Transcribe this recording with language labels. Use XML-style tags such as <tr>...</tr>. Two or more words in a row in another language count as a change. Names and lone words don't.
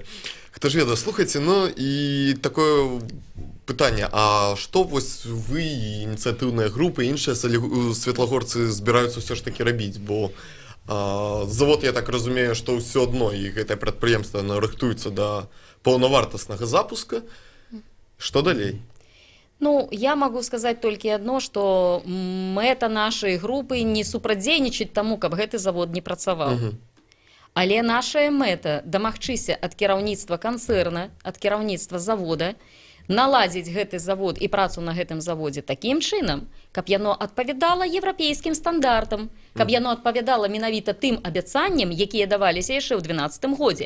<be>Хто ж ведае, слухайце, ну, і такое пытанне, а што вось вы, ініцыятыўныя групы, іншыя светлагорцы збіраюцца ўсё ж такі рабіць, бо завод, я так разумею, што ўсё адно, і гэтае прадпрыемства рыхтуецца да паўнавартаснага запуска. Што далей? Ну,</be> <ru>я могу сказать только одно, что</ru> <be>мэта нашай групы не супрадзейнічаць таму, каб гэты завод не працаваў. Але нашая мэта дамагчыся ад кіраўніцтва канцэрна, ад кіраўніцтва завода, наладзіць гэты завод і працу на гэтым заводзе такім чынам, каб яно адпавядала еўрапейскім стандартам, каб яно адпавядала менавіта тым абяцанням, якія даваліся яшчэ ў 2012 годзе.</be>